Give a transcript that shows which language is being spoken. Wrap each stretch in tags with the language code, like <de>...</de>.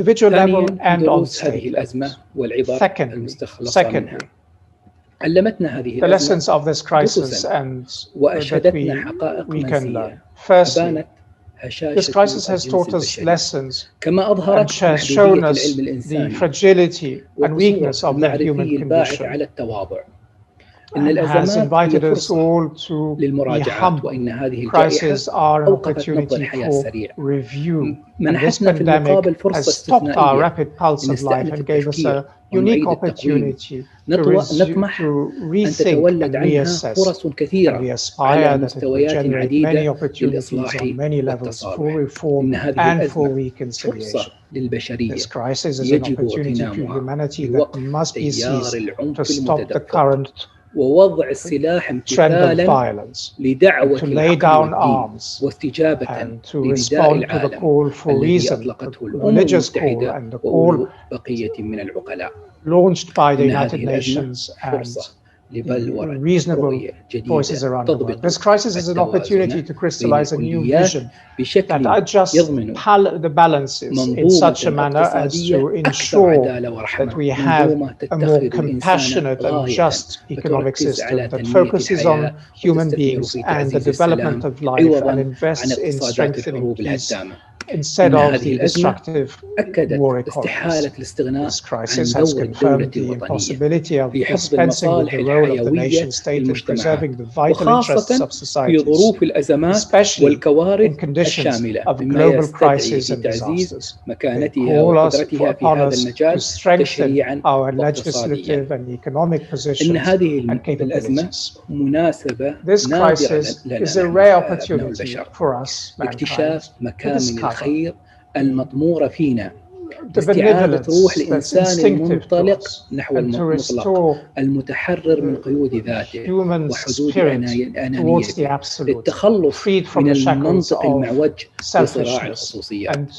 <ar>ثانياً، دروس هذه الأزمة والعبر المستخلصة منها. علمتنا هذه الأزمة دروساً وأشهدتنا حقائق منسية. أبانت</ar> <en>This crisis has taught us lessons and has shown us the fragility and weakness of the human condition. And has invited us all to be humble. Crises are an opportunity for review. And this pandemic has stopped our rapid pulse of life and gave us a unique opportunity to rethink and reassess. And we aspire that it will generate many opportunities on many levels for reform and for reconciliation. This crisis is an opportunity to humanity that must be seized to stop the current</en> <ar>ووضع السلاح امتثالا لدعوة العقل واستجابة لنداء العالم الذي أطلقته الأمم المتحدة وأولو بقية من العقلاء.</ar> <en>Launched by the United Nations and reasonable voices around the world. This crisis is an opportunity to crystallize a new vision that adjusts the balances in such a manner as to ensure that we have a more compassionate and just economic system that focuses on human beings and the development of life and invests in strengthening peace instead of the destructive war economies. This crisis has confirmed the impossibility of dispensing with the role of the nation state in preserving the vital interests of societies, especially in conditions of global crisis and disasters. They call upon us to strengthen our legislative and economic positions and capabilities. This crisis is a rare opportunity for us, mankind, to discover</en> <ar>الخير المطمور فينا، استعادة روح الإنسان المنطلق نحو المطلق المتحرر من قيود ذاته وحدود أنانيته، للتخلص من المنطق المعوج لصراع الخصوصيات.</ar>